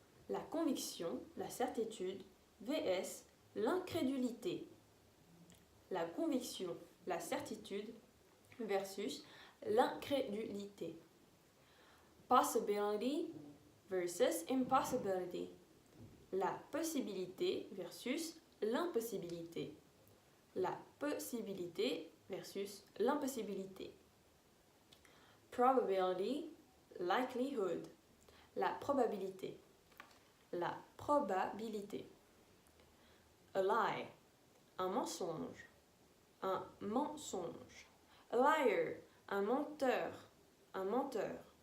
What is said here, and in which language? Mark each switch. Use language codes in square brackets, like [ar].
[fr] La conviction, la certitude, vs l'incrédulité. La conviction, la certitude versus l'incrédulité. [en] Possibility versus impossibility. [fr] La possibilité versus l'impossibilité. La possibilité versus l'impossibilité. [en] Probability, likelihood. [fr] La probabilité. La probabilité. [en] A lie, [fr] un mensonge. Un mensonge. [en] A liar, [fr] un menteur. Un menteur.